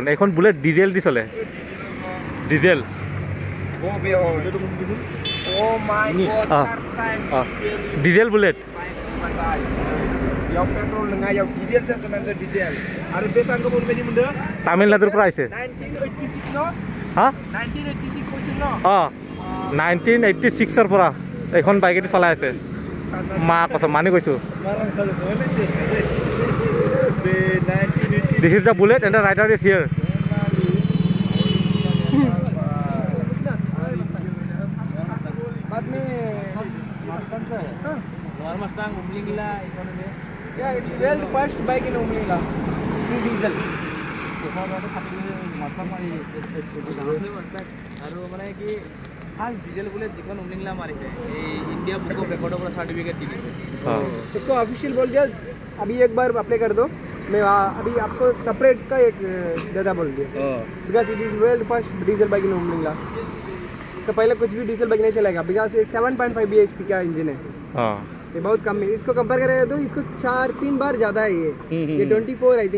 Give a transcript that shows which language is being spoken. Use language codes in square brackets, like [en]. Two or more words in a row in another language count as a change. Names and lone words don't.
[as] এখন বুলেট ডিজেল দি চলে ডিজেল। ডিজেল বুলেট তামিলনাডুৰ পৰা আহিছে। 1986ৰ পৰা এখন বাইকেদি চলাই আছে। [hi] माँ कसम [as] মানি কৈছোঁ। [en] This is the bullet and the rider is here. Lower Mustang, Umlingla, economy. Yeah, it's the world first bike in Umlingla. In diesel. [as] আৰু মানে কি [en] first diesel [as] বুলে যিখন উমলিংলা মাৰিছে এই ইণ্ডিয়া বুক অফ ৰেকৰ্ডৰ পৰা সাৰ্টিফিকেট দি দিছে [hi] इसको ऑफिशियल बोल दिया अभी एक बार अप्लाई कर दो मैं अभी आपको सेपरेट का एक देता बोल दिया [en] because it is world first diesel bike in Umlingla [hi] तो पहले कुछ भी [en] diesel bike [hi] नहीं चलेगा बिकॉज 7.5 bhp का इंजन है ये बहुत कम है इसको कंपेयर करें तो इसको 3 बार ज़्यादा है ये 24 [en] I think